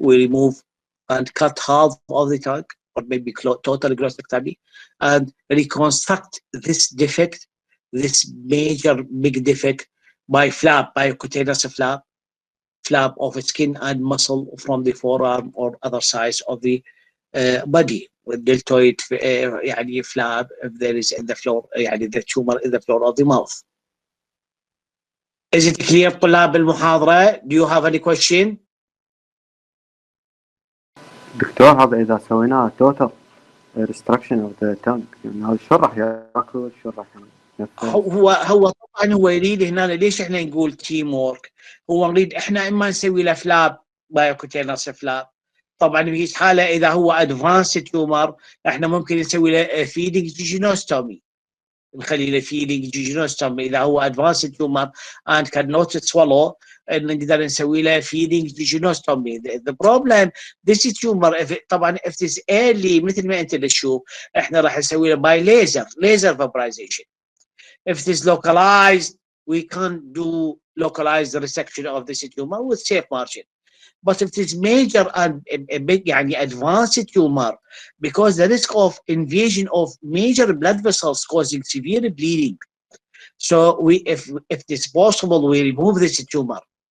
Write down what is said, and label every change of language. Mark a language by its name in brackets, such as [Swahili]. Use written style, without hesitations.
[English] We remove and cut half of the tongue, or maybe total glossectomy, and reconstruct this defect, this major big defect, by flap, by cutaneous flap of skin and muscle from the forearm or other sides of the body, with deltoid يعني flap if there is in the floor, يعني the tumor in the floor of the mouth. Is it clear طلاب المحاضرة? Do you have any question? [Arabic] دكتور هذا إذا سويناه total restriction of the tongue يعني هذا شو راح ياكل شو راح هو طبعا هو يريد هنا. ليش احنا نقول تيم وورك؟ هو نريد احنا اما نسوي له فلاب بايوكوتينوس فلاب. طبعا في حاله اذا هو ادفانس تيومر احنا ممكن نسوي له فيدنج جيجينوستومي، نخلي له فيدنج جيجينوستومي اذا هو ادفانس تيومر and cannot swallow، نقدر نسوي له فيدنج جيجينوستومي. The problem this tumor طبعا if it is early مثل ما انت تشوف احنا راح نسوي له باي ليزر vaporization. [English] If it is localized, we can't do localized resection of this tumor with safe margin. But if it is major and a big advanced tumor, because the risk of invasion of major blood vessels causing severe bleeding, so if it is possible, we remove this tumor.